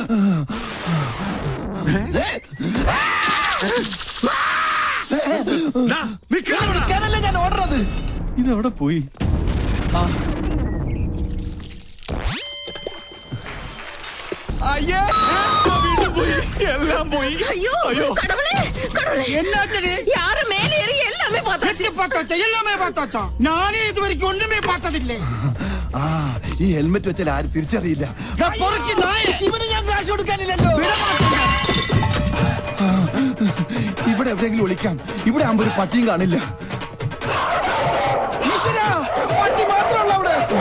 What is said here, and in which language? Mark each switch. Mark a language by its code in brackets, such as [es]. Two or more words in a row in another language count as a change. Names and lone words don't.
[ml] നിൽക്കാനല്ലേ ഞാൻ ഓടുന്നത്. ഇതെവിടെ പോയി? അയ്യേ, വീണ്ടും പോയി, എല്ലാം പോയി. [ta] ஐயோ கடவுளே கடவுளே என்னாச்சு? யாரு மேலே ஏறி எல்லாமே பார்த்தாச்சு. எல்லாமே பார்த்தாச்சா? நானே இதுവரைக்கும் ഒന്നുമേ பார்த்ததில்லை. [ml] ഈ ഹെൽമെറ്റ് വെച്ചാൽ ആരും തിരിച്ചറിയില്ല. ഇവന് ഞാൻ കാശ് കൊടുക്കാനില്ലല്ലോ. ഇവിടെ എവിടെയെങ്കിലും ഒളിക്കാം. ഇവിടെ ആകുമ്പോ ഒരു പട്ടിയും കാണില്ല. ഈശ്വരാ, പട്ടി മാത്രമല്ല അവിടെ.